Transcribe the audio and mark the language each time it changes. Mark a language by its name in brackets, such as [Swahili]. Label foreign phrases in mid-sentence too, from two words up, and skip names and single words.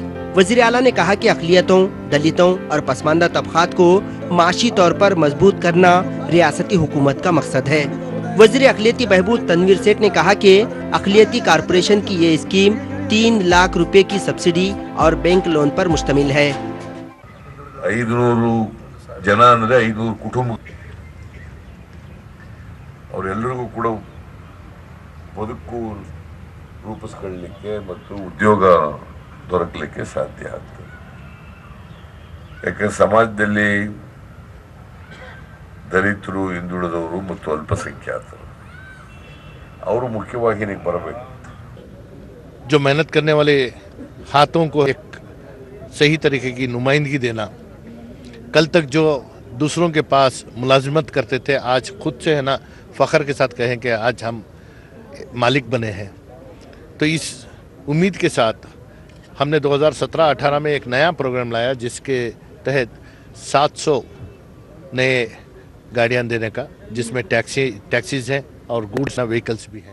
[Urdu] وزیر اعلیٰ نے کہا کہ اقلیتوں، دلتوں اور پسماندہ طبقات کو معاشی طور پر مضبوط کرنا ریاستی حکومت کا مقصد ہے. وزیر اقلیتی بہبود تنویر سیٹھ نے کہا کہ اقلیتی کارپوریشن کی یہ اسکیم 3 لاکھ روپے کی سبسڈی اور [English] bank loan [Urdu] پر مشتمل ہے. [Kannada] 500 ಜನ ಅಂದ್ರೆ 500 ಕುಟುಂಬ ಅವರೆಲ್ಲರಿಗೂ ಕೂಡ ಬದುಕು ರೂಪಿಸಿಕೊಳ್ಳಲಿಕ್ಕೆ ಮತ್ತು ಉದ್ಯೋಗ ದೊರಕಲಿಕ್ಕೆ ಸಾಧ್ಯ ಆಗ್ತದೆ। ಯಾಕಂದ್ರೆ ಸಮಾಜದಲ್ಲಿ ದಲಿತರು, ಹಿಂದುಳಿದವರು ಮತ್ತು ಅಲ್ಪಸಂಖ್ಯಾತರು ಅವರು ಮುಖ್ಯವಾಹಿನಿಗೆ ಬರಬೇಕು। [Urdu] جو محنت کرنے والے ہاتھوں کو ایک صحیح طریقے کی نمائندگی دینا، کل تک جو دوسروں کے پاس ملازمت کرتے تھے آج خود سے ہے نا فخر کے ساتھ کہیں کہ آج ہم مالک بنے ہیں. تو اس امید کے ساتھ ہم نے 2017-18 میں ایک نیا پروگرام لایا جس کے تحت 700 نئے گاڑیاں دینے کا، جس میں ٹیکسیز ہیں اور [English] goods vehicles [Urdu] بھی ہیں.